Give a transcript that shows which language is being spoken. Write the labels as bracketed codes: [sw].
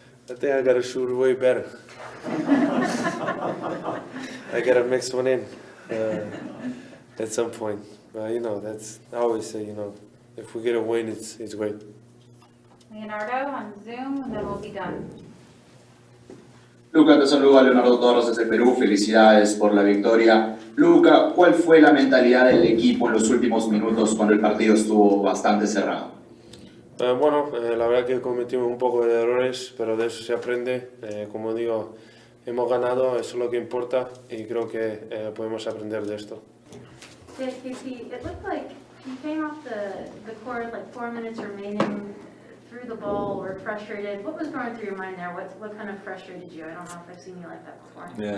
[en] I think I gotta shoot way better. I gotta mix one in at some point. But I always say, if we get a win, it's great. Leonardo on Zoom, and then we'll be done. [es] Luka, te saluda Leonardo Torres desde Perú. Felicidades por la victoria. Luka, ¿cuál fue la mentalidad del equipo en los últimos minutos cuando el partido estuvo bastante cerrado? La verdad que cometimos un poco de errores, pero de eso se aprende. Como digo, hemos ganado, eso es lo que importa, y creo que podemos aprender de esto. [en] JP, it looked like you came off the court like 4 minutes remaining, threw the ball, were frustrated. What was going through your mind there? What kind of frustrated you? I don't know if I've seen you like that before.